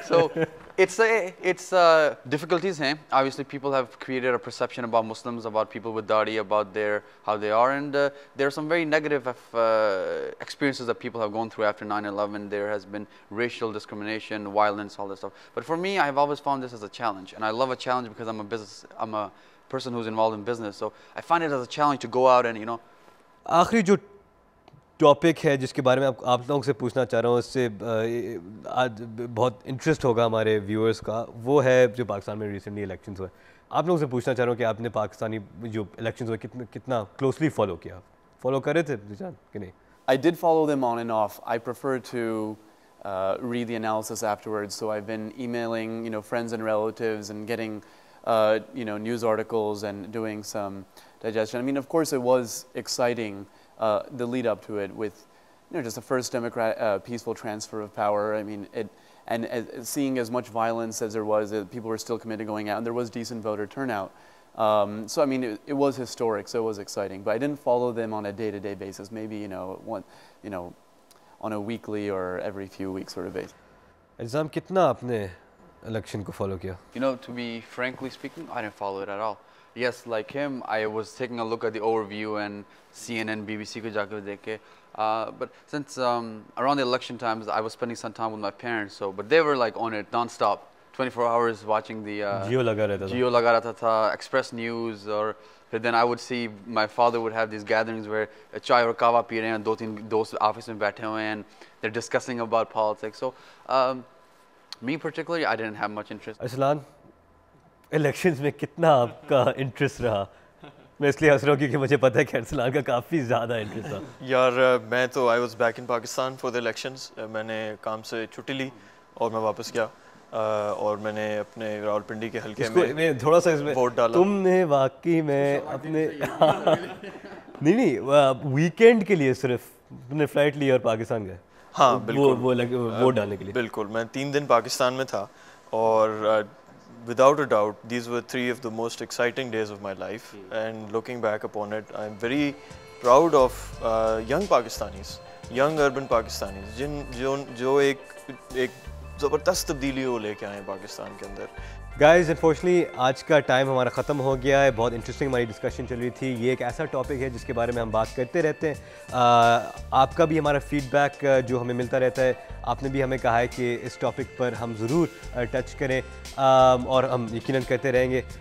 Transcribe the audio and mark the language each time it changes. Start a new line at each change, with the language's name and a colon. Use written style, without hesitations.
English: So it's difficulties हैं. Obviously, people have created a perception about Muslims, about people with dadi, about their how they are, and there are some very negative experiences that people have gone through after 9/11. There has been racial discrimination, violence, all this stuff. But for me, I have always found this as a challenge, and I love a challenge because I'm a person who's involved in business. So I find it as a challenge to go out and, you know.
Hindi: आखिरी जो topic है जिसके बारे में आप लोगों से पूछना चाह रहा हूँ, उससे आज बहुत इंटरेस्ट होगा हमारे व्यूअर्स का, वो है जो पाकिस्तान में रिसेंटली इलेक्शंस हुए. आप लोगों से पूछना चाह रहा हूँ कि आपने पाकिस्तानी जो इलेक्शंस हुए कितना क्लोजली फॉलो किया, फॉलो कर रहे थे जिशान कि नहीं?
English: I did follow them on and off. I prefer to read the analysis afterwards. So I've been emailing, you know, friends and relatives and getting, you know, news articles and doing some digestion. I mean, of course, it was exciting. The lead up to it with, you know, just the first peaceful transfer of power. I mean, seeing as much violence as there was, people were still committed going out, and there was decent voter turnout. So I mean, it was historic, so it was exciting. But I didn't follow them on a day-to-day basis. Maybe, you know, on a weekly or every few weeks sort of basis.
Hindi: Exam कितना आपने election को follow किया?
English: You know, to be frankly speaking, I didn't follow it at all. Yes, like him, I was taking a look at the overview and CNN, BBC
Hindi: को जाकर देखे.
English: But since around the election times, I was spending some time with my parents. So, but they were like on it non-stop, 24 hours watching the
Hindi: जियो लगा रहता था.
English: Jio
Hindi: लगा रहता था,
English: Express News, or then I would see my father would have these gatherings where
Hindi: चाय और कावा P रहे हैं, दो तीन दोस्त ऑफिस में बैठे हुए हैं,
English: and they're discussing about politics. So, me particularly, I didn't have much interest.
Hindi: Aslan, elections में कितना आपका इंटरेस्ट रहा? मैं इसलिए हंस रहा हूँ क्योंकि मुझे पता है कि अरसलान का काफ़ी ज़्यादा इंटरेस्ट था. यार मैं तो
English: I was back in Pakistan for the elections.
Hindi: मैंने काम से छुट्टी ली और मैं वापस गया और मैंने अपने रावलपिंडी के हल्के में थोड़ा सा इसमें वोट डाला. तुमने वाकई में अपने नहीं वीकेंड के लिए सिर्फ तुमने फ्लाइट ली और पाकिस्तान गए? हाँ बिल्कुल, वो वोट डालने के लिए. बिल्कुल, मैं 3 दिन पाकिस्तान में था
English: और without a doubt, these were 3 of the most exciting days of my life. And looking back upon it, I'm very proud of young Pakistanis, young urban Pakistanis,
Hindi: जो एक ज़बरदस्त तब्दीली हो लेके आए पाकिस्तान के अंदर. गाइस, अनफॉर्चुनेटली आज का टाइम हमारा ख़त्म हो गया है. बहुत इंटरेस्टिंग हमारी डिस्कशन चल रही थी. ये एक ऐसा टॉपिक है जिसके बारे में हम बात करते रहते हैं. आपका भी हमारा फीडबैक जो हमें मिलता रहता है. आपने भी हमें कहा है कि इस टॉपिक पर हम ज़रूर टच करें और हम यकीनन करते रहेंगे.